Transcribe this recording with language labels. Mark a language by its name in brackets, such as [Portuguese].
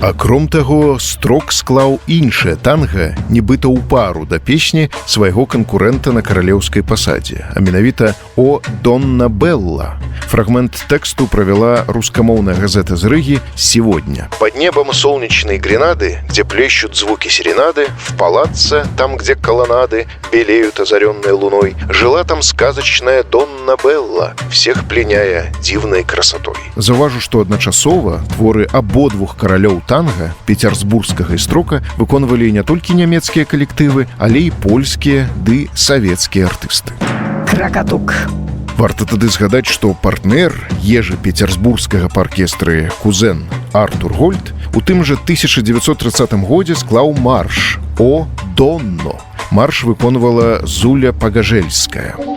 [Belarusian] Кром таго, Строк склаў іншае танга, нібыта ў пару да песні свайго канкурэнта на каралеўскай пасадзе, а менавіта «О Донна Белла». Фрагмент тэксту правяла рускамоўная газета з Рыгі «Сегодня». [Russian] Под небом солнечной Гренады, где плещут звуки серенады, в палацце, там, где колоннады белеют озаренной луной, жила там сказочная Донна Белла, всех пленяя дивной красотой. [Belarusian] Заўважу, што адначасова творы абодвух каралёў танга, пецярсбургскага і Строка, выконвалі не толькі нямецкія калектывы, але і польскія ды савецкія артысты. Кракатук. Варта тады згадаць, што партнер ежы пецярсбургскага па аркестры кузен Артур Гольд у тым жа 1930 годзе склаў марш «О Донно». Марш выконвала Зуля Пагажельская.